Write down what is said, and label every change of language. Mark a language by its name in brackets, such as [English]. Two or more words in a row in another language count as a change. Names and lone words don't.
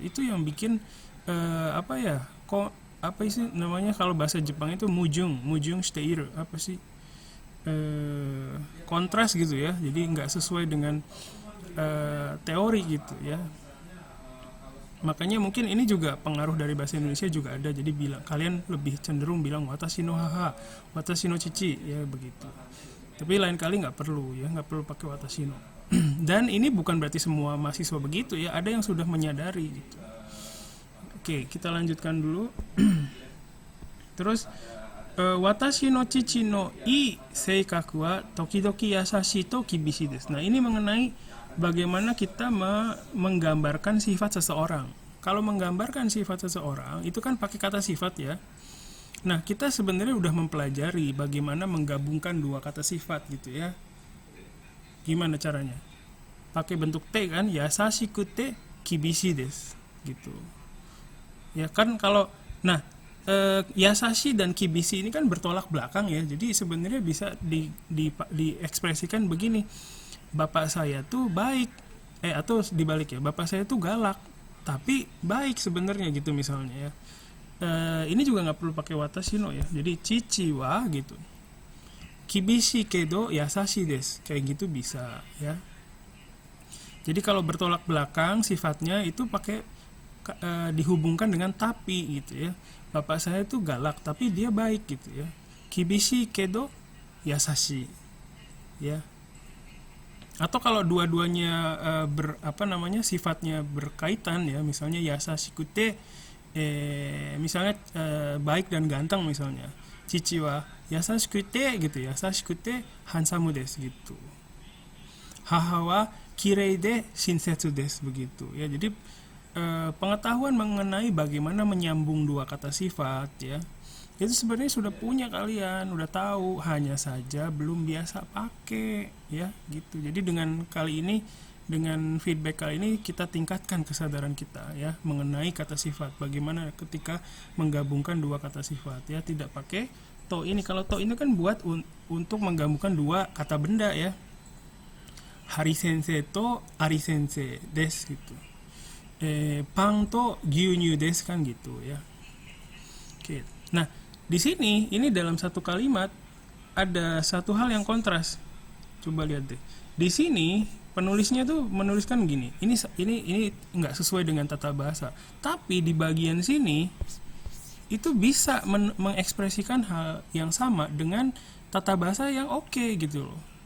[Indonesian] Itu yang bikin apa sih namanya kalau bahasa Jepang itu [Japanese] 矛盾している, [Indonesian] apa sih, kontras gitu ya. Jadi nggak sesuai dengan teori gitu ya. Makanya mungkin ini juga pengaruh dari bahasa Indonesia juga ada. Jadi kalian lebih cenderung bilang [Japanese] 私の母、私の父 [Indonesian] ya, begitu. Tapi lain kali nggak perlu ya, nggak perlu pakai [Japanese] 私の. [Indonesian] Dan ini bukan berarti semua mahasiswa begitu ya, ada yang sudah menyadari gitu. Oke, kita lanjutkan dulu. [Japanese] Terus 私の父のいい性格は時々優しいと厳しいです. [Indonesian] Nah, ini mengenai bagaimana kita menggambarkan sifat seseorang. Kalau menggambarkan sifat seseorang itu kan pakai kata sifat ya. Nah, kita sebenarnya udah mempelajari bagaimana menggabungkan dua kata sifat gitu ya. Gimana caranya? Pakai bentuk te kan, [Japanese] 優しくて厳しいです [Indonesian] gitu. Ya kan kalau yasashi dan kibishi ini kan bertolak belakang ya. Jadi sebenarnya bisa diekspresikan begini. Bapak saya tuh baik, atau dibalik ya, bapak saya tuh galak tapi baik sebenarnya gitu misalnya ya. Ini juga nggak perlu pakai [Japanese] 私の [Indonesian] ya. Jadi [Japanese] 父は [Indonesian] gitu, [Japanese] 厳しいけど優しいです, [Indonesian] kayak gitu bisa ya. Jadi kalau bertolak belakang sifatnya itu pakai dihubungkan dengan tapi gitu ya. Bapak saya tuh galak tapi dia baik gitu ya. [Japanese] 厳しいけど優しい ya. [Indonesian] Atau kalau dua-duanya sifatnya berkaitan ya, misalnya yasashikute misalnya baik dan ganteng misalnya. [Japanese] 父は優しくて gitu, 優しくてハンサムです gitu. 母はきれいで親切です, [Indonesian] begitu ya. Jadi pengetahuan mengenai bagaimana menyambung dua kata sifat ya, itu sebenarnya sudah punya kalian, udah tahu, hanya saja belum biasa pakai ya gitu. Jadi dengan feedback kali ini kita tingkatkan kesadaran kita ya mengenai kata sifat, bagaimana ketika menggabungkan dua kata sifat ya, tidak pakai to ini. Kalau to ini kan buat untuk menggabungkan dua kata benda ya, [Japanese] hari sensei to ari sensei desu [Indonesian] gitu, [Japanese] パンと牛乳です [Indonesian] kan gitu ya. Oke. Nah, di sini ini dalam satu kalimat ada satu hal yang kontras. Coba lihat deh. Di sini penulisnya tuh menuliskan gini. Ini nggak sesuai dengan tata bahasa. Tapi di bagian sini itu bisa mengekspresikan hal yang sama dengan tata bahasa yang oke gitu loh.